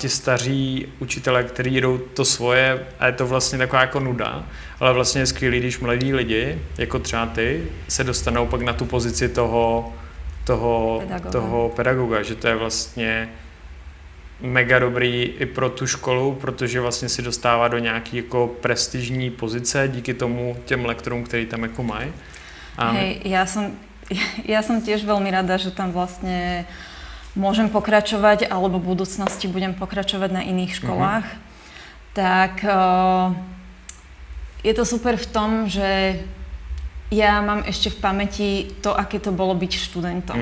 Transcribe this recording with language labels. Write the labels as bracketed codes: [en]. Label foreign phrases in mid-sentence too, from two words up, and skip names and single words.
[cs] ti staří učitelé, kteří jdou to svoje a je to vlastně taková jako nuda, ale vlastně je skvělý, když mladí lidi, jako třeba ty, se dostanou pak na tu pozici toho pedagoga, že to je vlastně mega dobrý i pro tu školu, protože vlastně si dostává do nějaký jako prestižní pozice díky tomu těm lektorům, který tam jako mají. [sk] Hej, ja som tiež veľmi rada, že tam vlastne môžem pokračovať alebo v budúcnosti budem pokračovať na iných školách. Tak je to super v tom, že ja mám ešte v pamäti to, aké to bolo byť študentom.